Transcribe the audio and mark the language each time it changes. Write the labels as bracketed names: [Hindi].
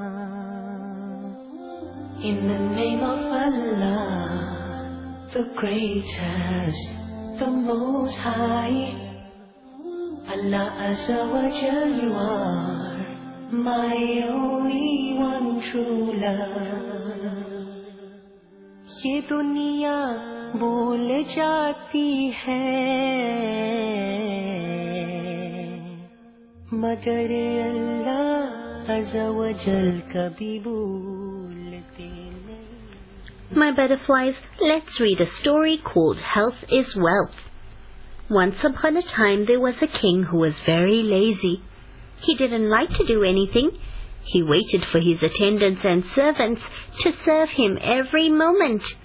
[English] In the name of Allah, the greatest, the most high. Allah azza wa jalla, you are my only one true love. [Urdu] یہ دنیا بھول جاتی ہے، مگر اللہ عز و جل کبھی بھولتے نہیں. [English] My butterflies, let's read a story called Health is Wealth. Once upon a time, there was a king who was very lazy. He didn't like to do anything. He waited for his attendants and servants to serve him every moment.